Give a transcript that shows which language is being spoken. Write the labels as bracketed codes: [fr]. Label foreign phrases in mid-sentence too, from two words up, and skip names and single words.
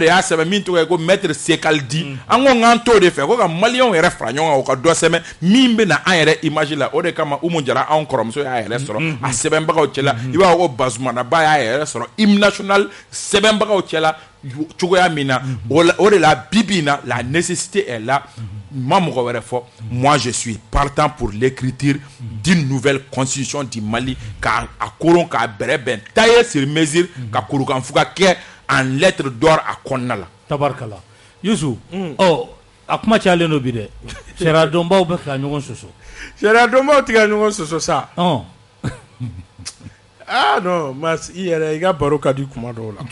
[bm] y'a sɛbɛn min tɔgɔ ye ko maître Sekaldi an ko k'an t'o de fɛ ko ka maliyɛnw yɛrɛ fara ɲɔgɔn kan o ka dɔ sɛbɛn min bɛ na an yɛrɛ image la o de kama Umu Jara anw kɔrɔmuso y'a yɛrɛ sɔrɔ a sɛbɛnbagaw cɛla i b'a fɔ ko Bazumana Ba y'a yɛrɛ sɔrɔ [fr] hymne national [bm] sɛbɛnbagaw cɛla cogoya min na o de la bibi na [fr] la nécessité est là [bm] ma mɔgɔ wɛrɛ fɔ [fr] moi je suis partant pour l'écriture d'une nouvelle constitution du Mali [bm] k'a koron k'a bɛrɛbɛn [fr] taillé sur mesure [bm] ka kurukanfuga kɛ [fr] en lettre d'or [bm] a kɔnɔna la tabarikala Yusu a kuma cayalen do bi dɛ sariya dɔnbaw bɛ ka ɲɔgɔn sɔsɔ sariya dɔnbaw tɛ ka ɲɔgɔn sɔsɔ sa non mas i yɛrɛ i ka baro ka di kuma dɔw la